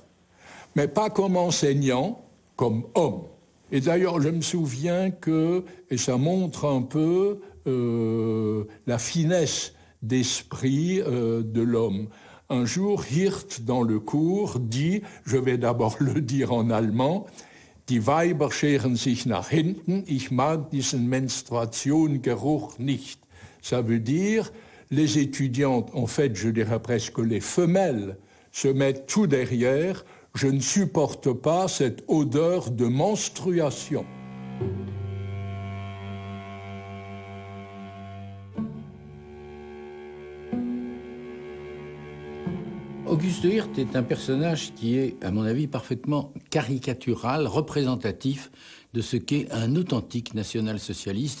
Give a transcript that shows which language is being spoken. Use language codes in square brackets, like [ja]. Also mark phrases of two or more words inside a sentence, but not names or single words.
[fr] Mais pas comme enseignant, comme homme. Et d'ailleurs, je me souviens que, et ça montre un peu la finesse d'esprit de l'homme. Un jour, Hirt, dans le cours, dit, je vais d'abord le dire en allemand, [de] Die Weiber scheren sich nach hinten, ich mag diesen Menstruationgeruch nicht. [fr] Ça veut dire, les étudiantes, en fait, je dirais presque les femelles, se mettent tout derrière, je ne supporte pas cette odeur de menstruation. Auguste Hirt est un personnage qui est, à mon avis, parfaitement caricatural, représentatif de ce qu'est un authentique national-socialiste.